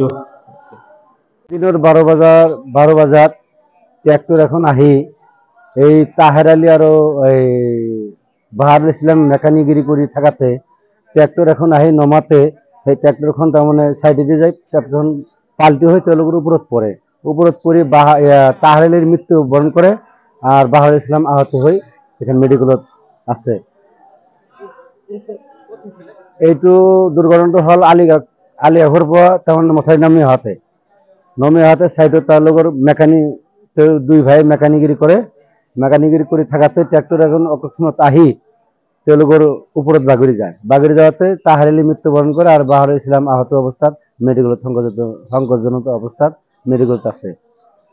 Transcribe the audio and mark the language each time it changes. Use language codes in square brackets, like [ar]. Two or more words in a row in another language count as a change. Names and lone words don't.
[as] দিনৰ 12 বজাত ট্ৰেক্টৰ এখন আহি এই তাহের আলী আৰু এই বাহাৰুল ইছলাম মেকানিকগিরি কৰি থাকাতে ট্ৰেক্টৰ এখন আহি নমাতে সেই ট্ৰেক্টৰখন তাৰমানে চাইডেদি যায়, ট্ৰেক্টৰখন পাল্টি হৈ তেওঁলোকৰ ওপৰত পৰে। ওপৰত পৰি [bn] তাহের আলীর মৃত্যু বরণ করে আর বাহারুল ইসলাম আহত হয়ে এখানে [as] মেডিকেলত আছে। এইটো দুর্ঘটনাটো হল আলিয়াঘর পৰা তাৰমানে মথাই নামি আহাতে সাইডত তার লগৰ মেকানিক দুই ভাই মেকানিকগিরি করে থাকাতে ট্রাক্টর এখন অকস্মাত আহি তেওঁলোকৰ ওপৰত বাগৰি যায়। বাগৰি যাওঁতে তাহের আলী [bn] মৃত্যুবরণ করে আর [as] বাহারুল ইসলাম আহত অবস্থাত মেডিকেলত সংকটজনক অবস্থাত মেডিকেলত আছে।